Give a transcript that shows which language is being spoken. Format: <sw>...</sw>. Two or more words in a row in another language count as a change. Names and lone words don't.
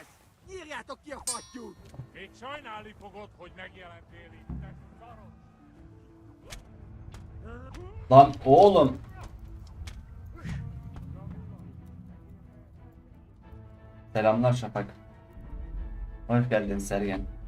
<hu>Írjátok ki a fattyút! Még sajnálni fogod, hogy megjelentél itt, te szarod!</hu> <tr>Lan oğlum. Selamlar Şafak. Hoş geldin Sergen.</tr>